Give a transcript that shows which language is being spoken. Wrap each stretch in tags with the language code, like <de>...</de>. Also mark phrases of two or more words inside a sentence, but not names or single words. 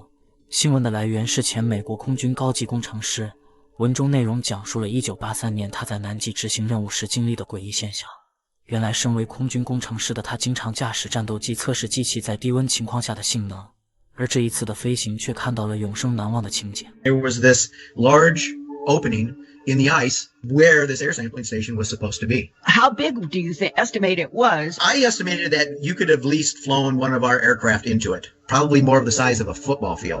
<zh>新聞的來源是前美國空軍高級工程師，文中內容講述了1983年他在南極執行任務時經歷的詭異現象。原來身為空軍工程師的他經常駕駛戰鬥機測試機器在低溫情況下的性能，而這一次的飛行卻看到了永生難忘的情景。</zh> <en>There was this large opening in the ice where this air sampling station was supposed to be. How big do you estimate it was? I estimated that you could have at least flown one of our aircraft into it, probably more of the size of a football field.</en>